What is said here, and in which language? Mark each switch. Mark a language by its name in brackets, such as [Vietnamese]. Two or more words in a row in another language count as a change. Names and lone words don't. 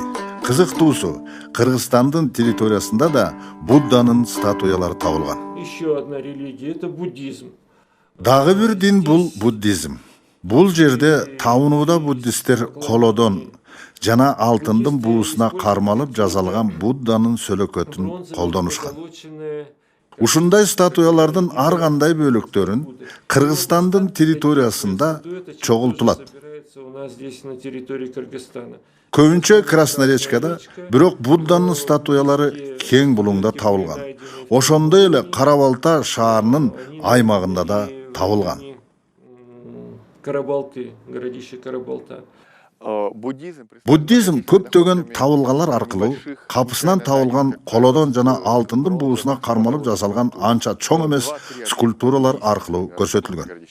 [Kyrgyz] Кызыктуусу, Кыргызстандын территориясында да Будданын статуялары табылган. [Russian] Еще одна религия – это буддизм. [Kyrgyz] Дагы бир дин бул буддизм. Бул жерде табынууда буддисттер колодон жана алтындын буусуна кармалып жасалган Будданын сөлөкөтүн колдонушкан. Ушундай статуялардын ар кандай бөлүктөрүн Кыргызстандын территориясында чогултулат. [Russian] У нас здесь на территории Кыргызстана. [Kyrgyz] Көбүнчө Красноярскада, бирок Будданын статуялары кең булуңда табылган. Ошондой эле Карабалта шаарынын аймагында да табылган. [Russian] Карабалты, городище Карабалта. [Kyrgyz] Буддизм көптөгөн табылгалар аркылуу капысынан табылган колодон жана алтындын буусуна кармалып жасалган анча чоң эмес скульптуралар аркылуу көрсөтүлгөн.